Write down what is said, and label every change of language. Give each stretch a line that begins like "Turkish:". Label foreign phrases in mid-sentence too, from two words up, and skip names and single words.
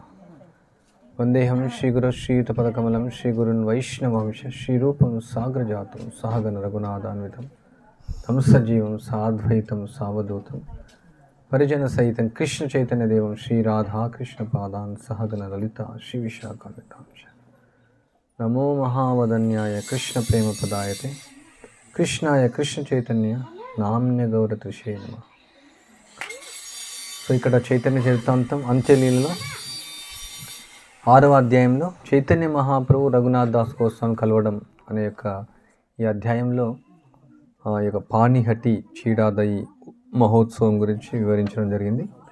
Sanskrit: वंदेहम श्रीगुरु श्रीयुतपदकमलं श्रीगुरुन् वैष्णवंश श्रीरूपं साग्रजातं सहगण रघुनाथान्वितं तं सजीवं साद्वैतं सावधूतं परिजन सहितं कृष्ण चैतन्य देवं श्री राधा कृष्ण पादान् सहगण ललिता श्री विशाखान्वितांश नमो महावदन्याय कृष्ण प्रेम पदायते कृष्णाय कृष्ण चैतन्य नाम्न्य गौरतृषे नमः।
Telugu: సో ఇక్కడ చైతన్య చరితాంతం అంత్యలీలలో 6వ అధ్యాయంలో చైతన్య మహాప్రభు రఘునాథ్ దాస్ గోస్వామి కలవడం అనే ఈ అధ్యాయంలో ఈ యొక్క పాణిహటి చీడాదయి మహోత్సవం గురించి వివరించడం జరిగింది.